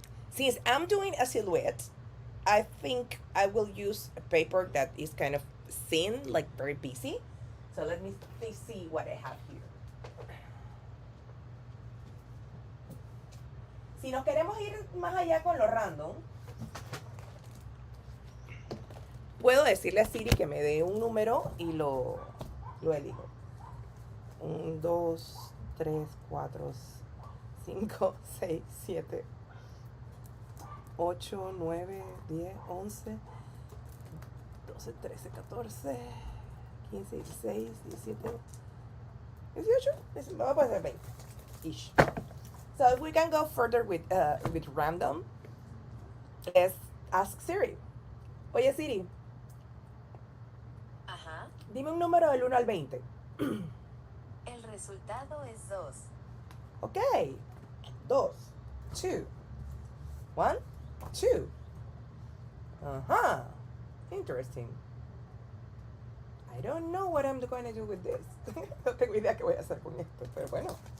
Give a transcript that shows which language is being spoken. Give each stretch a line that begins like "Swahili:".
English: Since I'm doing a silhouette, I think I will use a paper that is kind of thin, like very busy. So let me see what I have here.
Spanish: Si nos queremos ir más allá con lo random, puedo decirle a Siri que me dé un número y lo elijo. 1, 2, 3, 4, 5, 6, 7, 8, 9, 10, 11, 12, 13, 14, 15, 16, 17, 18. Vamos a hacer 20 ish.
English: So if we can go further with random, let's ask Siri.
Spanish: Oye Siri, Ajá. dime un número del 1 al 20. El resultado es 2.
English: Ok. 2, 2, 1, 2. Ajá. Interesting. I don't know what I'm going to do with this.
Spanish: No tengo idea qué voy a hacer con esto, pero bueno.